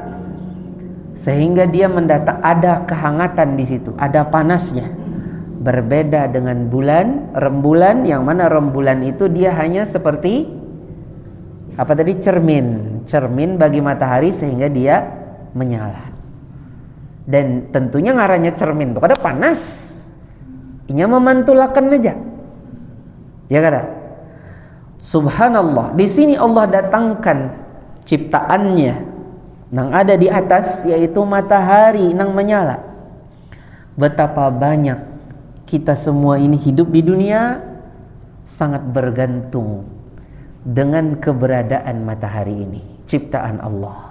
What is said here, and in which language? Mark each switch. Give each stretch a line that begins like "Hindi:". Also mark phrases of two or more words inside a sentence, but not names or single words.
Indonesian: Sehingga dia ada kehangatan di situ, ada panasnya. Berbeda dengan bulan, rembulan, yang mana rembulan itu dia hanya seperti apa tadi? Cermin bagi matahari sehingga dia menyala.
Banjar: Dan tentunya ngarannya cermin tuh kada panas. Inya memantulakan aja. Ya kada? Subhanallah. Di sini Allah datangkan ciptaannya nang ada di atas, yaitu matahari nang menyala.
Indonesian: Betapa banyak kita semua ini hidup di dunia sangat bergantung dengan keberadaan matahari ini, ciptaan Allah.